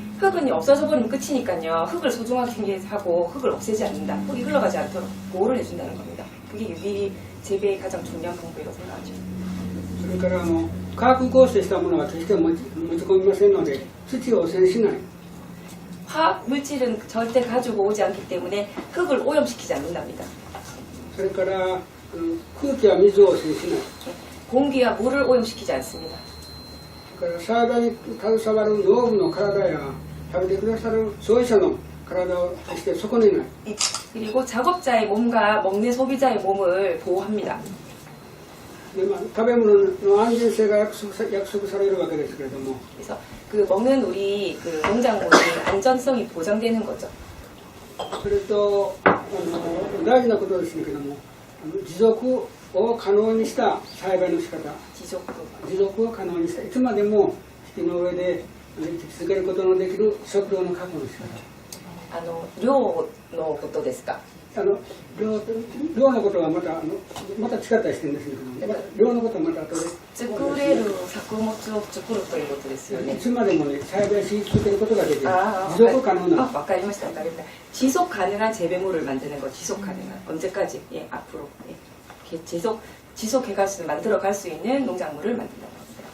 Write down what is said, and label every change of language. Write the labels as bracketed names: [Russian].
[Korean] 흙은 없어져 버리면 끝이니까요. 흙을 소중하게 하고 흙을 없애지 않는다. 흙이 흘러가지 않도록 보호를 해준다는 겁니다. 그게 유기 재배의 가장 중요한 방법이라고 생각하죠. [Japanese] それから化学合成したものは決して持ち込みませんので、土を汚染しない。 [Korean] 화학 물질은 절대 가지고 오지 않기 때문에 흙을 오염시키지 않는답니다. [Japanese] それから空気や水を汚染しない。 [Korean] 공기와 물을 오염시키지 않습니다. [Japanese] それから栽培に携わる農具の体や食べてくださる消費者の体を決して損ねない。 [Korean] 그리고 작업자의 몸과 먹는 소비자의 몸을 보호합니다. [Japanese] で食べ物の安全性が約束されるわけですけれども、 [Korean] 그래서 그 먹는 우리 그 농작물의 안전성이 보장되는 거죠. [Japanese] それと大事なことですけれども、持続を可能にした栽培の仕方、持続を可能にした、いつまでも木の上で生き続けることのできる食料の確保の仕方。量のことですか。量のことはまた違ったりしてるんですけども、量のことはまた後で。作れる作物を作るということですよね。いつまでもね、栽培し続けることができる。 아, 持続可能な。わかりました。わかりました. [Korean] 지속 가능한 재배물을 만드는 거, 지속 가능한. 언제까지? 예, 앞으로. 예. 지속해갈 수, 만들어갈 수 있는 농작물을 만든다고 합니다.